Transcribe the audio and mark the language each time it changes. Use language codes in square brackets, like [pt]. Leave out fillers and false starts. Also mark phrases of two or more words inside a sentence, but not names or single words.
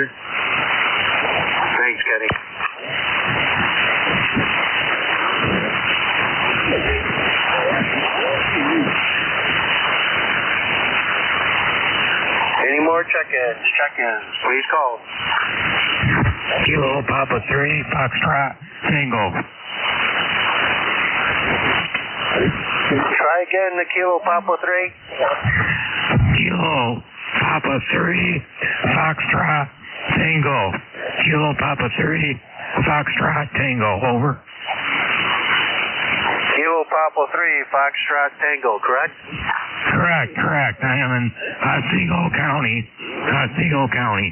[en] Thanks, Kenny. Any more check-ins? Check-ins, please call. Kilo Papa 3 Foxtrot Tango. Try again, the Kilo Papa 3. Kilo Papa 3 Foxtrot Tango. Kilo Papa 3 Foxtrot Tango. Over. Kilo Papa 3 Foxtrot Tango, correct? Correct, correct. I am in Otsego County. Otsego County.